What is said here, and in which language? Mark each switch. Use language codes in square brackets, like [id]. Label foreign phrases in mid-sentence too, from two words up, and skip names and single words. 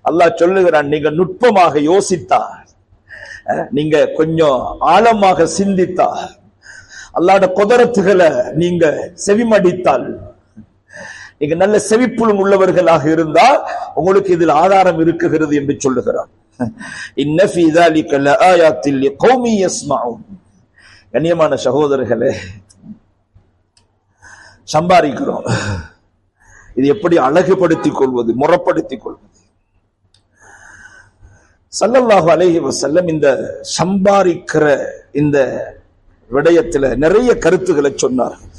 [ta] அல்லாஹ் சொல்லுகிறான், நீங்க நுட்பமாக யோசித்தா, நீங்க கொஞ்சம் ஆழமாக சிந்தித்தா, அல்லாஹ்வுடைய குதரத்துகளை நீங்க செவிமடித்தால், நீங்க நல்ல செவிப்புலன் உள்ளவர்களாக இருந்தால் உங்களுக்கு இதில் ஆதாரம் இருக்குகிறது என்று சொல்லுகிறார். [ar] إن في ذلك لآيات لقوم يسمعون. [ta] கண்ணியமான சகோதரர்களே, சம்பாதிக்கிறோம், இது எப்படி அழகுபடுத்திக் கொள்வது, முறைப்படுத்திக் கொள்வது? [ar] صلى الله عليه وسلم [ta] இந்த சம்பாதிக்கிற இந்த விடயத்துல நிறைய கருத்துக்களை சொன்னார்.